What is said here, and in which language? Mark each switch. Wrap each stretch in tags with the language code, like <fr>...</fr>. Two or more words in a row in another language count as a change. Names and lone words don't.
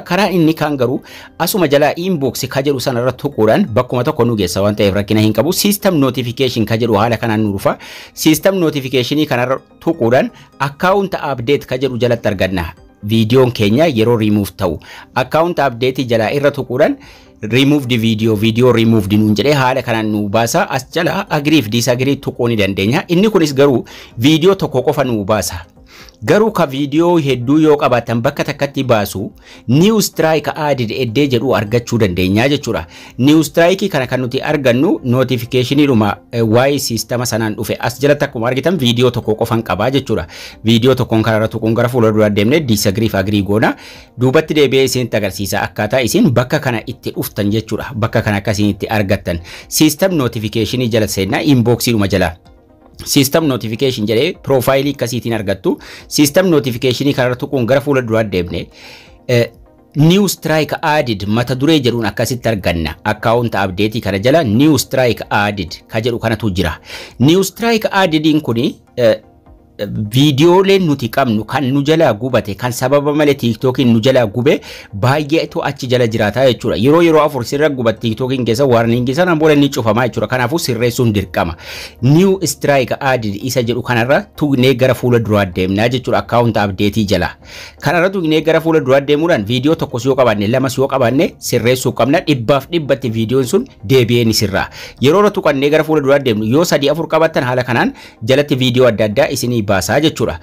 <om>Karaa inni kaan garuu asuma jala inbox ka jedhu sanarra tuquudhaan bakkuma tokko nu geessa waan ta'eef rakkina hin qabu.</om> <en>System notification</en> <om>ka jedhu haala kanaan nu dhufa.</om> <en>System notificationii</en> <om>kanarra tuquudhaan</om> <en>account update</en> <om>ka jedhu jalatti arganna. Viidiyoon keenya yeroo remove ta'u</om> <en>account update</en> <om>jala irra tuquudhaan</om> <en>remove the video removed</en> <om>nuun jedhee haala kanaan nu baasa. As jala agree fi disagree tuquu ni dandeenya. Inni kunis garuu viidiyoo tokko qofa nu baasa. Garuu ka viidiyoo hedduu yoo qabaatan bakka takkatti baasu</om> <en>new strike added</en> <om>eddee jedhu argachuu dandeenya jechuudha.</om> <en>New strike</en> <om>kana kan nuti argannu notificationidhuma waa'ee sistema sanaan dhufe as jalatti akkuma argitan viidiyoo tokko qofan qabaa jechuudha. Viidiyoo tokkoon kanarra tuquun gara fuula duraa deemnee disagree fi agree goona. Duubatti deebi'ee isinitti agarsiisa akkaataa isin bakka kana itti dhuftan jechuudha. Bakka kana akka isin itti argattan</om> <en>system notificationii</en> <om>jala seenaa inboxidhuma jala.</om> <en>System notification</en> <om>jedhee profile akkasiitiin argattu.</om> <en>System notification</en> <om>kanarra tuquun gara fuula duraa deemne</om> <en>new strike added</en> <om>mata duree jedhuun akkasitti arganna.</om> <en>Account update</en> <om>kana jala</om> <en>new strike added</en> <om>ka jedhu kanatu jira.</om> <en>New strike addediin</en> <om>kuni viidiyooleen nuti qabnu kan nu jala gubate kan sababa malee TikTokin nu jala gube baay'eetu achi jala jiraata jechuudha. Yeroo afur sirra gubate TikTokin keessa warning sana booda ni cufamaa jechuudha. Kanaafuu sirreessuun dirqama.</om> <en>New strike added</en> <om>isa jedhu kanarra tuqnee gara fuula duraa deemnaa jechuudha.</om> <en>Account update</en> <om>jala kanarra tuqnee gara fuula duraa deemuudhaan viidiyoo tokkos yoo qabaanne lamas yoo qabaanne sirreessuu qabna. Dhibbaaf dhibbatti viidiyoon sun deebi'ee ni sirraa. Yeroo tuqannee gara fuula duraa deemnu yoo 3-4 qabaatan haala kanaan jalatti viidiyoo adda addaa isinii baasaa jechuudha.</om>